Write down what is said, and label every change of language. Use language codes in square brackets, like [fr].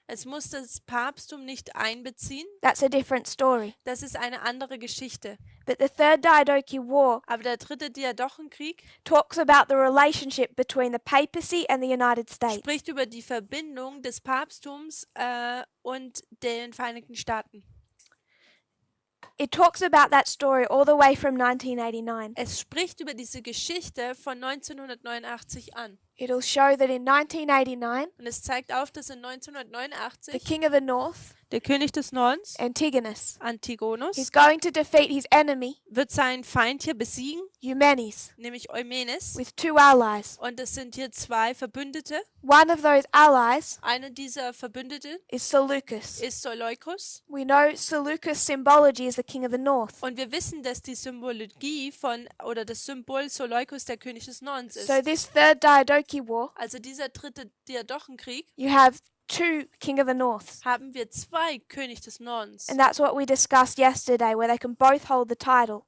[de] Es muss das Papsttum nicht einbeziehen. [en] That's a different story. [de] Das ist eine andere Geschichte. [en] But the third Diadochi War [de] Aber der 3. Diadochenkrieg [en] talks about the relationship between the papacy and the United States. [de] spricht über die Verbindung des Papsttums und den Vereinigten Staaten. [en] It talks about that story all the way from 1989. [de] Es spricht über diese Geschichte von 1989 an. [en] It'll show that in 1989, [de] Und es zeigt auf, dass in [en] the [de] 1989 [en] king of the north, [de] der König des Nordens, [en] Antigonus, [de] Antigonus, [en] he's going to defeat his enemy, [de] wird seinen Feind hier besiegen, [en] Eumenes, [de] nämlich Eumenes. [en] with 2 allies. [de] Und es sind hier 2 Verbündete. [en] One of those allies [de] Einer dieser Verbündeten [en] is Seleucus. [de] ist Seleukus. [en] We know Seleucus' symbology is the king of the north. [de] Und wir wissen, dass die Symbologie oder das Symbol Seleukus der König des Nordens ist. [en] So this third Diadochi War, [de] Also dieser 3. Diadochenkrieg [en] you have 2 king of the north. [de] haben wir 2 König des Nordens. [en] And that's what we discussed yesterday, where they can both hold the title.